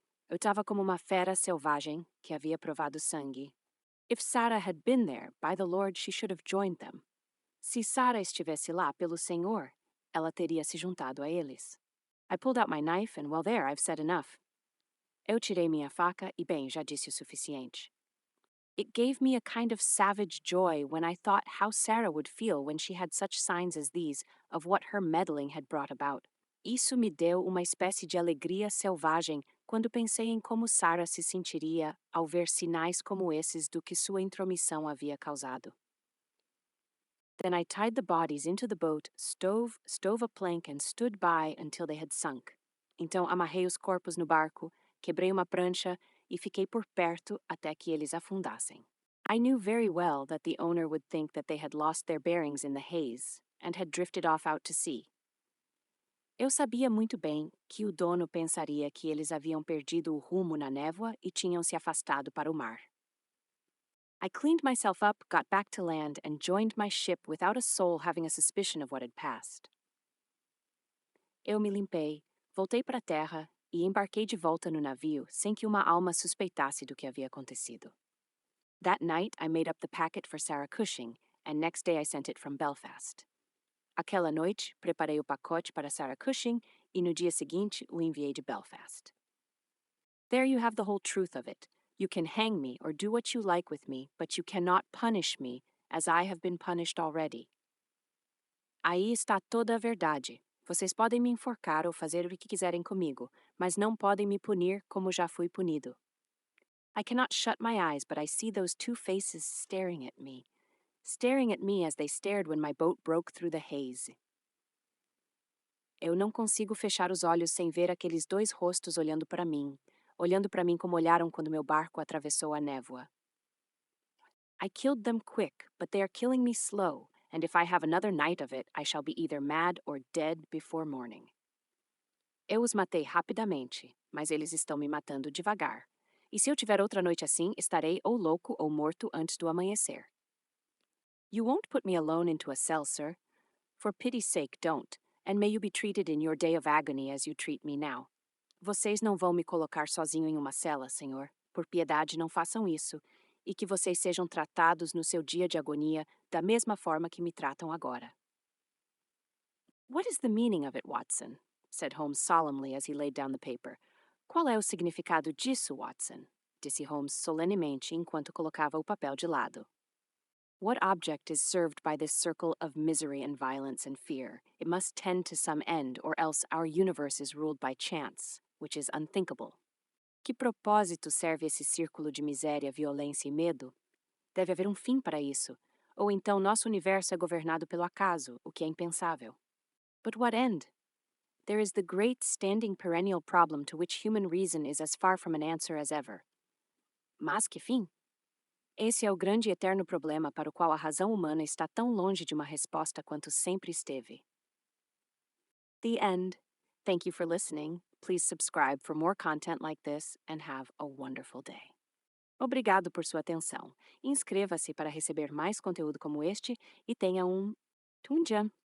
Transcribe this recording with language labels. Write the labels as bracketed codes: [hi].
[pt] Eu estava como uma fera selvagem que havia provado sangue. [en] If Sarah had been there, by the Lord, she should have joined them. [pt] Se Sarah estivesse lá pelo Senhor, ela teria se juntado a eles. [en] I pulled out my knife, and well, there, I've said enough. [pt] Eu tirei minha faca e, bem, já disse o suficiente. [en] It gave me a kind of savage joy when I thought how Sarah would feel when she had such signs as these of what her meddling had brought about. [pt] Isso me deu uma espécie de alegria selvagem quando pensei em como Sarah se sentiria ao ver sinais como esses do que sua intromissão havia causado. [en] Then I tied the bodies into the boat, stove a plank, and stood by until they had sunk. [pt] Então amarrei os corpos no barco, quebrei uma prancha e fiquei por perto até que eles afundassem. [en] I knew very well that the owner would think that they had lost their bearings in the haze and had drifted off out to sea. [pt] Eu sabia muito bem que o dono pensaria que eles haviam perdido o rumo na névoa e tinham se afastado para o mar. [en] I cleaned myself up, got back to land, and joined my ship without a soul having a suspicion of what had passed. [pt] Eu me limpei, voltei para a terra e embarquei de volta no navio sem que uma alma suspeitasse do que havia acontecido. [en] That night I made up the packet for Sarah Cushing, and next day I sent it from Belfast. [pt] Aquela noite, preparei o pacote para Sarah Cushing e no dia seguinte o enviei de Belfast. [en] There you have the whole truth of it. You can hang me or do what you like with me, but you cannot punish me as I have been punished already. [pt] Aí está toda a verdade. Vocês podem me enforcar ou fazer o que quiserem comigo, mas não podem me punir como já fui punido. [en] I cannot shut my eyes, but I see those two faces staring at me as they stared when my boat broke through the haze. [pt] Eu não consigo fechar os olhos sem ver aqueles dois rostos olhando para mim como olharam quando meu barco atravessou a névoa. [en] I killed them quick, but they are killing me slow, and if I have another night of it, I shall be either mad or dead before morning. [pt] Eu os matei rapidamente, mas eles estão me matando devagar. E se eu tiver outra noite assim, estarei ou louco ou morto antes do amanhecer. [en] You won't put me alone into a cell, sir. For pity's sake, don't, and may you be treated in your day of agony as you treat me now. [pt] Vocês não vão me colocar sozinho em uma cela, senhor. Por piedade, não façam isso, e que vocês sejam tratados no seu dia de agonia da mesma forma que me tratam agora. [en] What is the meaning of it, Watson? Said Holmes solemnly as he laid down the paper. [pt] Qual é o significado disso, Watson? Disse Holmes solenemente enquanto colocava o papel de lado. [en] What object is served by this circle of misery and violence and fear? It must tend to some end, or else our universe is ruled by chance, which is unthinkable. [pt] Que propósito serve esse círculo de miséria, violência e medo? Deve haver um fim para isso. Ou então nosso universo é governado pelo acaso, o que é impensável. [en] But what end? There is the great standing perennial problem to which human reason is as far from an answer as ever. [pt] Mas que fim? Esse é o grande e eterno problema para o qual a razão humana está tão longe de uma resposta quanto sempre esteve. [en] The end. Thank you for listening. Please subscribe for more content like this and have a wonderful day. [pt] Obrigado por sua atenção. Inscreva-se para receber mais conteúdo como este e tenha um Tunja.